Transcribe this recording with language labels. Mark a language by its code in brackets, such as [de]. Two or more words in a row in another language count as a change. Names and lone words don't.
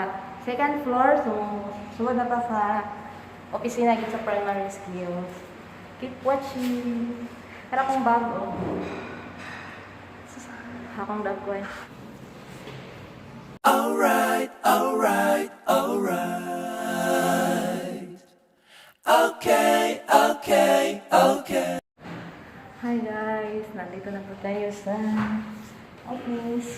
[en] second floor, [hil] so sulod na ta sa opisina gid sa [en] primary skills. Keep watching. [tl] Tara kong bago. [ceb] Akong dagway. [en] Alright. Okay. [tl] Hi guys, nandito na po tayo sa office.